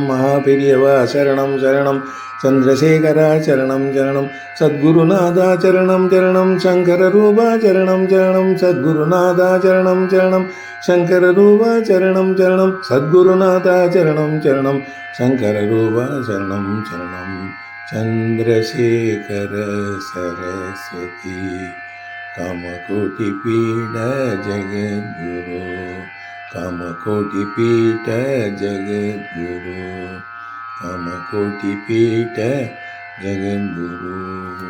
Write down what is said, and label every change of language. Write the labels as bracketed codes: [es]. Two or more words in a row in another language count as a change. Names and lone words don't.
[ta] மகாபெரியவா சரணம் சரணம் சந்திரசேகரா சரணம் சரணம். சத்குருநாதா சரணம் சரணம் சங்கர ரூபா சரணம் சரணம். சத்குருநாதா சரணம் சரணம் சங்கர ரூபா சரணம் சரணம். சத்குருநாதா சரணம் சரணம் சங்கர ரூபா சரணம் சரணம். [sa] चंद्रशेखर सरस्वती कामकोटिपीठ जगद्गुरु. कामकोटिपीठ जगद्गुरु. कामकोटिपीठ जगद्गुरु.